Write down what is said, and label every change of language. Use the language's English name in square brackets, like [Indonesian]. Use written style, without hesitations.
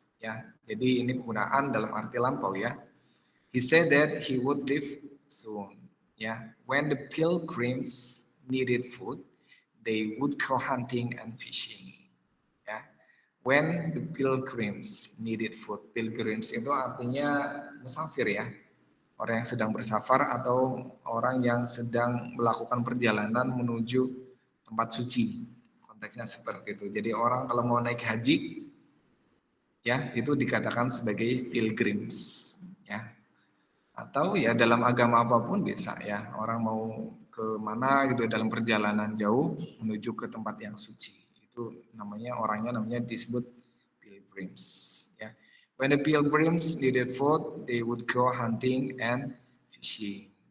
[Indonesian] Ya, jadi ini penggunaan dalam arti lampau ya. [English] He said that he would leave soon. Ya, when the pilgrims needed food, they would go hunting and fishing. Ya, when the pilgrims needed food. [Indonesian] Pilgrims itu artinya musafir ya, orang yang sedang bersafar atau orang yang sedang melakukan perjalanan menuju tempat suci. Konteksnya seperti itu. Jadi orang kalau mau naik haji, ya itu dikatakan sebagai pilgrims, ya. Atau ya dalam agama apapun bisa ya. Orang mau ke mana gitu dalam perjalanan jauh menuju ke tempat yang suci. Itu orangnya namanya disebut pilgrims. Ya. [English] When the pilgrims needed food, they would go hunting and fishing.